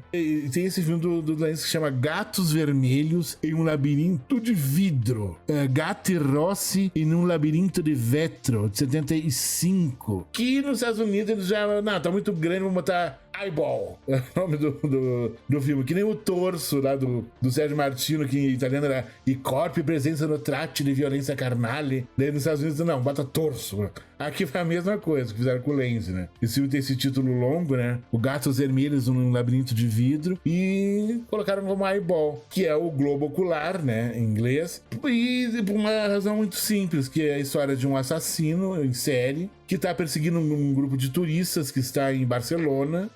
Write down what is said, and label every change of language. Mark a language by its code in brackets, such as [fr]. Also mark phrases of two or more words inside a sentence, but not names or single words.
[pt] E tem esse filme do Lenzi que chama Gatos Vermelhos em um Labirinto de Vidro, Gatti Rossi em um Labirinto de Vetro, de 75, que nos Estados Unidos eles já, não, tá muito grande, vamos botar Eyeball, é o nome do filme, que nem o Torso lá do Sérgio Martino, que em italiano era I corpi presenza no tratti di violenza carnale. Daí nos Estados Unidos, não, bota Torso. Aqui foi a mesma coisa que fizeram com o Lenzi, né? Esse filme tem esse título longo, né? O Gatos Vermelhos num Labirinto de Vidro, e colocaram como Eyeball, que é o globo ocular, né, em inglês, e por uma razão muito simples, que é a história de um assassino em série que está perseguindo um grupo de turistas que está em Barcelona.